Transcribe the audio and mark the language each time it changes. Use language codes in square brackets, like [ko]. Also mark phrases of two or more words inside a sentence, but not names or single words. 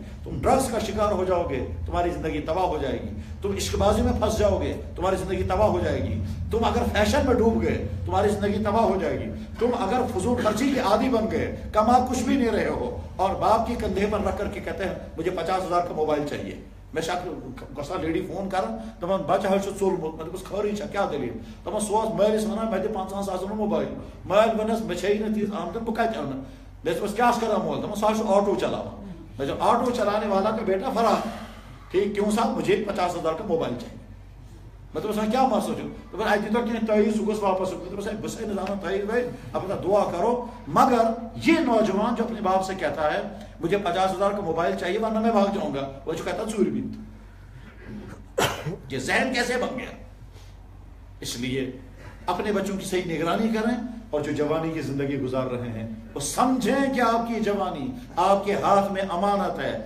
[ur] تم ڈرگس کا شکار ہو جاؤ گے تمہاری زندگی تباہ ہو جائے گی. تم عشق بازی میں پھنس جاؤ گے تمہاری زندگی تباہ ہو جائے گی. تم اگر فیشن میں ڈوب گئے تمہاری زندگی تباہ ہو جائے گی. تم اگر فضول خرچی کے عادی بن گئے، کما کچھ بھی نہیں رہے ہو اور باپ کی کندھے پر رکھ کر کے کہتے ہیں مجھے 50,000 کا موبائل چاہیے. [ks] میں کسا لیڈی فون کران دپان بچہ ہے ژولمت میں دپس خٲرٕے چھا کیا دلیل دپان سوز مٲلِس ونان مےٚ دِ 50,000 موبایل. مٲلۍ ونس مےٚ چھے نہٕ تیٖژ آمدن بہٕ کتہِ انہٕ. مےٚ دپس کیٛاہ چھُ کران مول دپان سُہ چھُ آٹو چلاوان. [ur] میں جب آٹو چلانے والا کا بیٹا فرار. ٹھیک کیوں صاحب مجھے 50,000 کا موبائل چاہیے. [ks] میں دپس کیا مسئلہ چھُ دپان اَتہِ دِتو کینٛہہ تٲیٖز سُہ گوٚژھ واپس. دپس بہٕ چھُسے نہٕ زانان تٲیٖز وٲیٖز البتہ دعا کرو. [ur] مگر یہ نوجوان جو اپنے باپ سے کہتا ہے مجھے 50,000 کا موبائل چاہیے ورنہ میں بھاگ جاؤں گا، وہ جو کہتا ہے [ks] ژوٗرِ بِنت. [ur] یہ ذہن کیسے بن گیا؟ اس لیے اپنے بچوں کی صحیح نگرانی کریں اور جو جوانی کی زندگی گزار رہے ہیں وہ سمجھیں کہ آپ کی جوانی آپ کے ہاتھ میں امانت ہے.